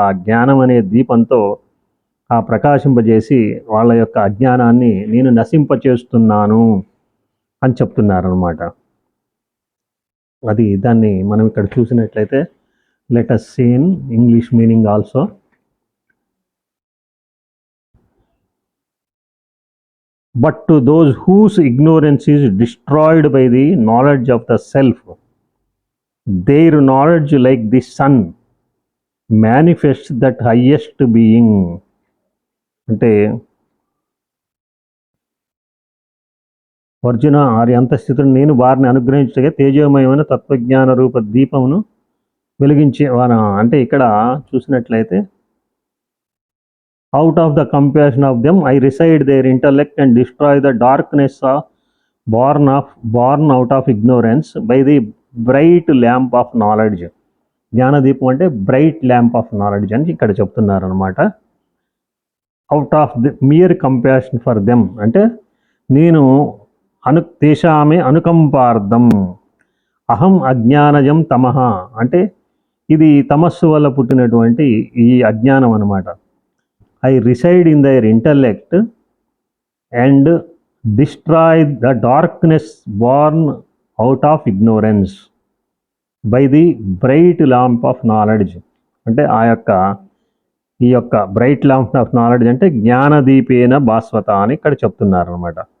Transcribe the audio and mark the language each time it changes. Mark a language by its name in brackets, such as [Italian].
[Telugu] ఆ జ్ఞానం అనే దీపంతో ఆ ప్రకాశింపజేసి వాళ్ళ యొక్క అజ్ఞానాన్ని నేను నశింపచేస్తున్నాను అని చెప్తున్నారనమాట. అది దాన్ని మనం ఇక్కడ చూసినట్లయితే [English] Let us see in English meaning also. But to those whose ignorance is destroyed by the knowledge of the self, their knowledge like the sun manifests that highest being. [Telugu] అంటే అర్జున ఆరి అంతఃస్థితుడు నేను వారిని అనుగ్రహించగా తేజోమయమైన తత్వజ్ఞాన రూప దీపమును వెలిగించే వారు. అంటే ఇక్కడ చూసినట్లయితే [English] out of the compassion of them I reside their intellect and destroy the darkness born out of ignorance by the bright lamp of knowledge. [Telugu] జ్ఞానదీపం అంటే [English] bright lamp of knowledge [Telugu] అని ఇక్కడ చెప్తున్నారు అనమాట. [English] out of the mere compassion for them [Telugu] అంటే నేను [Sanskrit] తేషామే అనుకంపార్థం అహం అజ్ఞానజం తమః [Telugu] అంటే ఇది తమస్సు వల్ల పుట్టినటువంటి ఈ అజ్ఞానం అనమాట. [English] I reside in their intellect and destroy the darkness born out of ignorance by the bright lamp of knowledge. [Telugu] అంటే ఈ యొక్క [English] bright lamp of knowledge [Telugu] అంటే [Sanskrit] జ్ఞానదీపేన భాస్వత [Telugu] అని ఇక్కడ చెప్తున్నారు అనమాట.